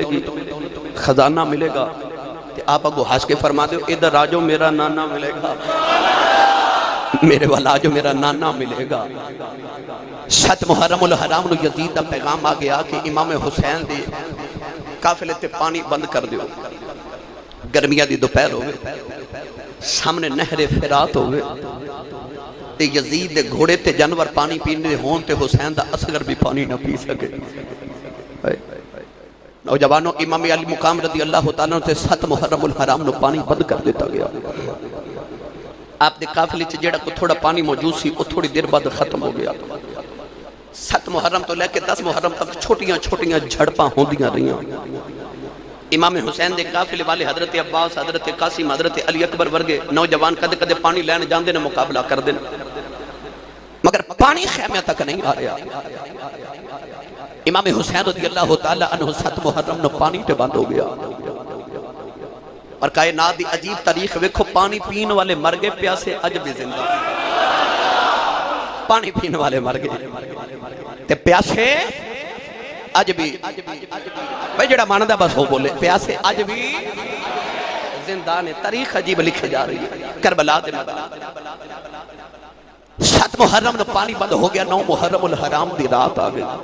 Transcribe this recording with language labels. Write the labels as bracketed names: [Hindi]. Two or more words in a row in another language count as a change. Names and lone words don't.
[Punjabi] گی خزانہ ملے گا آپ اگو ہنس کے فرما دے ادھر آجو میرا نانا ملے گا میرے والا آجو میرا نانا ملے گا 7 محرم الحرام نو یزید دا پیغام آ گیا کہ امام حسین دے قافلے تے پانی بند کر دیو گرمیاں دی دوپہر ہوئے سامنے نہر فرات ہوئے تے یزید دے گھوڑے تے جانور پانی پینے ہون تے حسین دا اصغر بھی پانی نہ پی سکے نوجوانوں امام علی مقام [Arabic] رضی اللہ تعالیٰ [Punjabi] نے 7 محرم الحرام نو پانی بند کر دیتا گیا آپ دے قافلے چ جڑا کو تھوڑا پانی موجود سی وہ تھوڑی دیر بعد ختم ہو گیا 7 محرم تو لے کے 10 محرم تک چھوٹیاں چھوٹیاں جھڑپاں ہوندیاں رہیاں امام حسین دے قافلے والے حضرت عباس حضرت قاسم حضرت علی اکبر ورگے نوجوان کدے کدے پانی لین جاندے نے مقابلہ کر دے مگر پانی خیمے تک نہیں آ رہا امام حسین [Arabic] رضی اللہ تعالیٰ عنہ [Punjabi] 7 محرم نو پانی پہ بند ہو گیا اور کائنات دی عجیب تاریخ ویکھو پانی پین والے مر گئے پیاسے اج بھی زندہ پانی پین والے مر گئے تے پیاسے اج بھی بھائی جڑا ماندہ بس ہو بولے پیاسے اج بھی زندہ نے تاریخ عجیب لکھے جا رہی ہے کربلا دے میدان 7 محرم نو پانی بند ہو گیا 9 محرم الحرام دی رات آ گئی